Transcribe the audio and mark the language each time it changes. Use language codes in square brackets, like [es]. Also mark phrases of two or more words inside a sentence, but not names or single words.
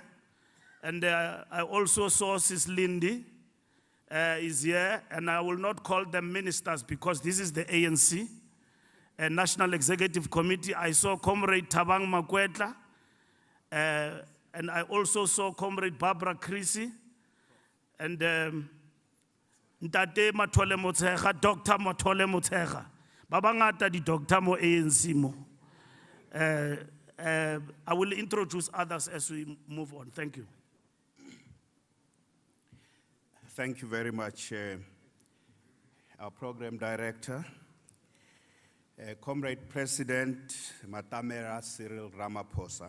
[en] And I also saw Sis Lindy is here. And I will not call them ministers because this is the ANC, National Executive Committee. I saw Comrade Tabang Makwetla. And I also saw Comrade Barbara Creasy. And Ntate Mathole Motshega, Dr. [tn] Mathole Motshega. Babangata di Dr. Mo ANC mo. [en] I will introduce others as we move on. Thank you. Thank you very much, our program director, Comrade President Matamela Cyril Ramaphosa.